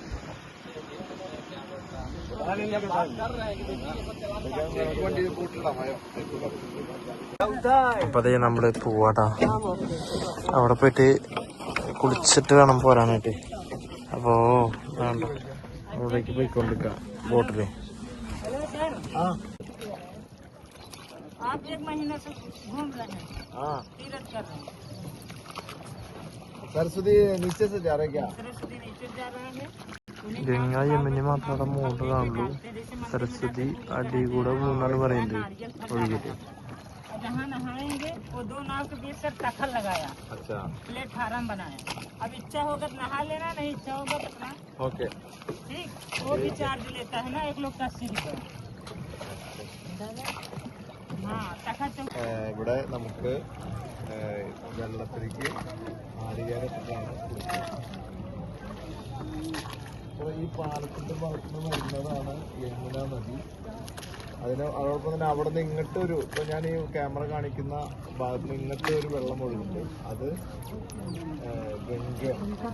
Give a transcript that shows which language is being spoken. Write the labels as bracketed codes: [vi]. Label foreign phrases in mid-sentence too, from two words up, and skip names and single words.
[ml] അപ്പൊ അതേ നമ്മള് പോവാട്ടാ. അവിടെ പോയിട്ട് കുളിച്ചിട്ട് വേണം പോരാനായിട്ട്. അപ്പോ വേണ്ട, അവിടേക്ക് പോയിക്കൊണ്ടിരിക്കാം ബോട്ടില്. [hi] सरस्वती नीचे से जा रहे क्या? [ml] ഗംഗ യമുന മാത്രം അവിടെ മുകളിൽ കാണുള്ളൂ. സരസ്വതി അടി കൂടെ മൂന്നാണ് പറയുന്നത് ഒഴുകിട്ട്. [hi] जहाँ नहाएंगे वो 2 नाव के बीच से टक्कर लगाया। अच्छा, प्लेटफार्म बनाया। अब इच्छा होगा तो नहा लेना, नहीं इच्छा होगा तो अपना ओके, ठीक। वो भी चार्ज लेता है ना, एक लोग का 80 रुपये। हाँ, [ml] ഇവിടെ നമുക്ക് വെള്ളത്തിലേക്ക് ആടിയാലിട്ടാണ് ഈ പാലത്തിന്റെ ഭാഗത്തുനിന്ന് വരുന്നതാണ് യമുന നദി. അതോടൊപ്പം തന്നെ അവിടെ നിന്ന് ഇങ്ങോട്ട് ഒരു, ഇപ്പൊ ഞാൻ ഈ ക്യാമറ കാണിക്കുന്ന ഭാഗത്ത് നിന്ന് ഇങ്ങോട്ട് ഒരു വെള്ളം ഒഴുകുന്നുണ്ട്, അത് ഗംഗയാണ്.